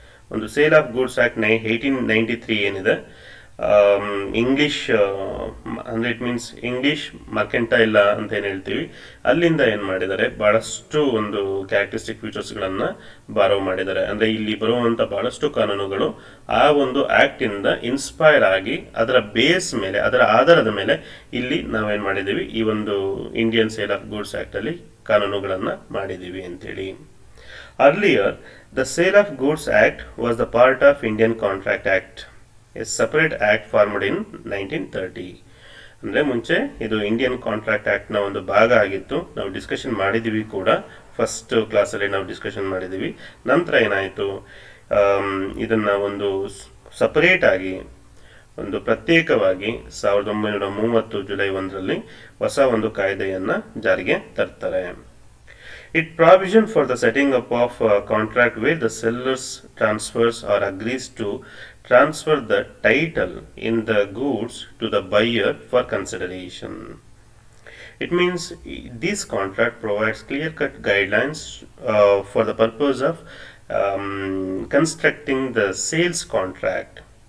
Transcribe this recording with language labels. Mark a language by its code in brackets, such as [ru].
[kn] ಒಂದು sale of goods act 1893 ಏನಿದೆ, English ಅಂದ್ರೆ [en] it means [kn] ಇಂಗ್ಲಿಷ್ ಮರ್ಕೆಂಟೈಲ ಅಂತ ಏನು ಹೇಳ್ತೀವಿ, ಅಲ್ಲಿಂದ ಏನು ಮಾಡಿದ್ದಾರೆ, ಬಹಳಷ್ಟು ಒಂದು ಕ್ಯಾರೆಕ್ಟರಿಸ್ಟಿಕ್ ಫೀಚರ್ಸ್ಗಳನ್ನು ಬಾರೋ ಮಾಡಿದ್ದಾರೆ. ಅಂದರೆ ಇಲ್ಲಿ ಬರುವಂಥ ಬಹಳಷ್ಟು ಕಾನೂನುಗಳು ಆ ಒಂದು ಆಕ್ಟ್ ಇಂದ ಇನ್ಸ್ಪೈರ್ ಆಗಿ ಅದರ ಬೇಸ್ ಮೇಲೆ, ಅದರ ಆಧಾರದ ಮೇಲೆ ಇಲ್ಲಿ ನಾವೇನು ಮಾಡಿದ್ದೀವಿ, ಈ ಒಂದು Indian sale of goods act ಅಲ್ಲಿ ಕಾನೂನುಗಳನ್ನು ಮಾಡಿದ್ದೀವಿ ಅಂತೇಳಿ. [en] Earlier, the Sale of Goods Act was the part of Indian Contract Act, a separate act formed in 1930. [kn] ಅಂದರೆ ಮುಂಚೆ ಇದು ಇಂಡಿಯನ್ ಕಾಂಟ್ರಾಕ್ಟ್ ಆಕ್ಟ್ನ ಒಂದು ಭಾಗ ಆಗಿತ್ತು. ನಾವು ಡಿಸ್ಕಷನ್ ಮಾಡಿದ್ದೀವಿ ಕೂಡ, ಫಸ್ಟ್ ಕ್ಲಾಸಲ್ಲಿ ನಾವು ಡಿಸ್ಕಷನ್ ಮಾಡಿದ್ದೀವಿ. ನಂತರ ಏನಾಯಿತು, ಇದನ್ನು ಒಂದು ಸಪರೇಟ್ ಆಗಿ, ಒಂದು ಪ್ರತ್ಯೇಕವಾಗಿ 1930 ಜುಲೈ 1ರಲ್ಲಿ ಹೊಸ ಒಂದು ಕಾಯ್ದೆಯನ್ನು ಜಾರಿಗೆ ತರ್ತಾರೆ. [en] It provision for the setting up of a contract where the sellers transfers or agrees to transfer the title in the goods to the buyer for consideration. It means this contract provides clear-cut guidelines for the purpose of constructing the sales contract.